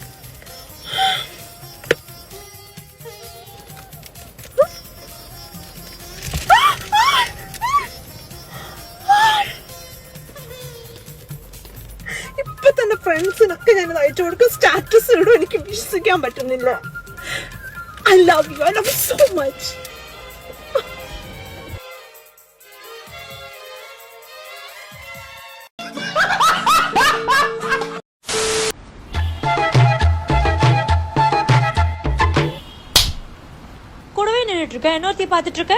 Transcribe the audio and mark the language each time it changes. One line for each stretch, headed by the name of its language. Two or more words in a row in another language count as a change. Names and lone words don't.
Malayalam: ഇപ്പൊ തന്നെ ഫ്രണ്ട്സിനൊക്കെ ഞാൻ അയച്ചു കൊടുക്കും, സ്റ്റാറ്റസ് ഇടും. എനിക്ക് വിശ്വസിക്കാൻ പറ്റുന്നില്ല.
English: I love you so much.
Tamil: கூடவே நின்றுட்டு இருக்க, இன்னொருத்தி பார்த்துட்டு இருக்க.